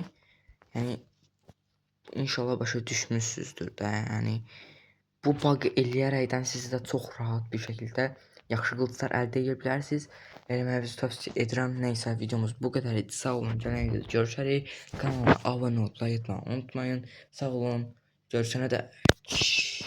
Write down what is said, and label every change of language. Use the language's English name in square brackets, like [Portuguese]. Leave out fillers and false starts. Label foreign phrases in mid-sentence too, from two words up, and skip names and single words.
[Azerbaijani] Yani inşallah başa düşmüşsünüzdür da yani. Bu bug eləyərəkdən siz də çox rahat bir şəkildə yaxşı qılıclar əldə edə bilərsiniz. Eləməyinizi tövsiyə edirəm. Neysə videomuz bu qədər idi. Sağ olun. Gələn videoda görüşərik. Kanalıma abunə olub like etməyi unutmayın. Sağ olun. Görüşənə də